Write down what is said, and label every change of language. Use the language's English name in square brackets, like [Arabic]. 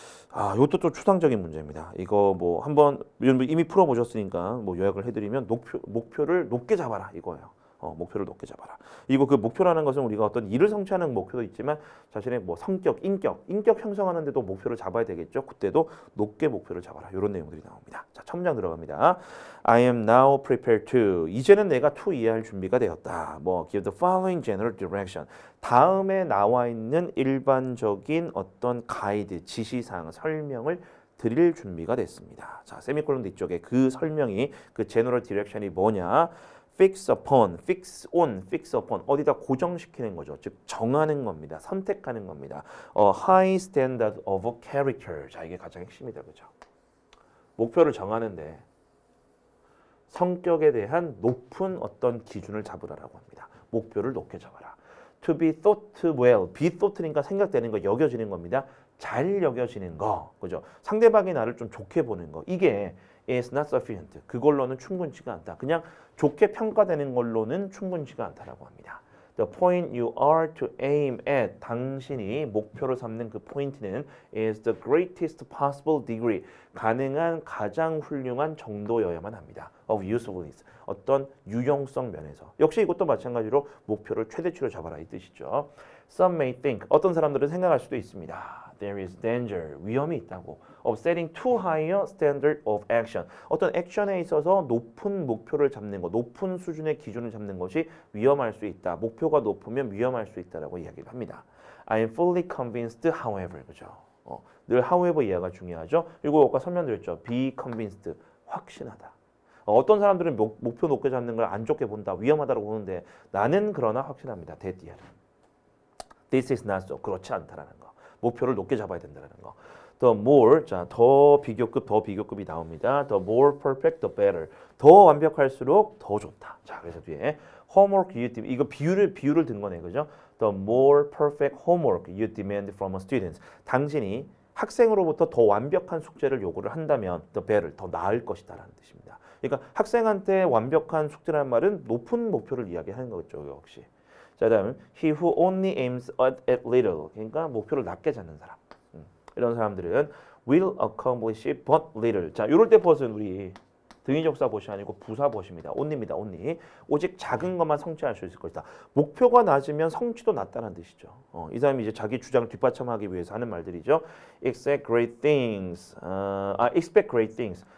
[Korean] 아, 이것도 또 추상적인 문제입니다. 이거 뭐 한번 이미 풀어보셨으니까 뭐 요약을 해드리면 목표를 높게 잡아라 이거예요. 목표를 높게 잡아라. 이거 그 목표라는 것은 우리가 어떤 일을 성취하는 목표도 있지만 자신의 뭐 성격, 인격 형성하는데도 목표를 잡아야 되겠죠. 그때도 높게 목표를 잡아라. 이런 내용들이 나옵니다. 자, 첫 문장 들어갑니다. [English] I am now prepared to. [Korean] 이제는 내가 to 이해할 준비가 되었다. [English] 뭐 give the following general direction. [Korean] 다음에 나와 있는 일반적인 어떤 가이드, 지시사항, 설명을 드릴 준비가 됐습니다. 자, 세미콜론 뒤쪽에 그 설명이 그 general direction이 뭐냐? [English] fix upon, fix on, fix upon [Korean] 어디다 고정시키는 거죠. 즉 정하는 겁니다. 선택하는 겁니다. [English] high standard of character. [Korean] 자 이게 가장 핵심이다, 그죠? 목표를 정하는데 성격에 대한 높은 어떤 기준을 잡으라라고 합니다. 목표를 높게 잡아라. [English] To be thought well, be thought니까 [Korean] 생각되는 거, 여겨지는 겁니다. 잘 여겨지는 거, 그죠? 상대방이 나를 좀 좋게 보는 거, 이게 [English] is not sufficient. [Korean] 그걸로는 충분치가 않다. 그냥 좋게 평가되는 걸로는 충분치가 않다라고 합니다. [English] The point you are to aim at. [Korean] 당신이 목표로 삼는 그 포인트는 [English] is the greatest possible degree. [Korean] 가능한 가장 훌륭한 정도여야만 합니다. [English] Of usefulness. [Korean] 어떤 유용성 면에서. 역시 이것도 마찬가지로 목표를 최대치로 잡아라 이 뜻이죠. [English] Some may think. [Korean] 어떤 사람들은 생각할 수도 있습니다. [English] There is danger. [Korean] 위험이 있다고. [English] Of setting too high a standard of action. [Korean] 어떤 액션에 있어서 높은 목표를 잡는 것, 높은 수준의 기준을 잡는 것이 위험할 수 있다. 목표가 높으면 위험할 수 있다라고 이야기를 합니다. [English] I am fully convinced, however. [Korean] 그죠? 늘 however 이해가 중요하죠. 그리고 아까 설명드렸죠. [English] Be convinced. [Korean] 확신하다. 어떤 사람들은 목표 높게 잡는 걸 안 좋게 본다. 위험하다고 보는데 나는 그러나 확신합니다. [English] that year. This is not so. [Korean] 그렇지 않다라는 거. 목표를 높게 잡아야 된다는 거. [English] The more, [Korean] 자, 더 비교급이 나옵니다. [English] The more perfect, the better. [Korean] 더 완벽할수록 더 좋다. 자, 그래서 뒤에 [English] homework you demand, [Korean] 이거 비유를 든 거네, 그죠? [English] The more perfect homework you demand from a student. [Korean] 당신이 학생으로부터 더 완벽한 숙제를 요구를 한다면 [English] the better, [Korean] 더 나을 것이다라는 뜻입니다. 그러니까 학생한테 완벽한 숙제라는 말은 높은 목표를 이야기하는 거죠, 역시. 자, 다음 [English] he who only aims at little. [Korean] 그러니까 목표를 낮게 잡는 사람. 이런 사람들은 [English] will accomplish but little. [Korean] 자, 이럴 때 벗은 우리 등위적사 보시 아니고 부사 보시입니다. [English] only입니다. only. [Korean] 오직 작은 것만 성취할 수 있을 것이다. 목표가 낮으면 성취도 낮다는 뜻이죠. 이 사람이 이제 자기 주장을 뒷받침하기 위해서 하는 말들이죠. [English] expect great things. expect great things.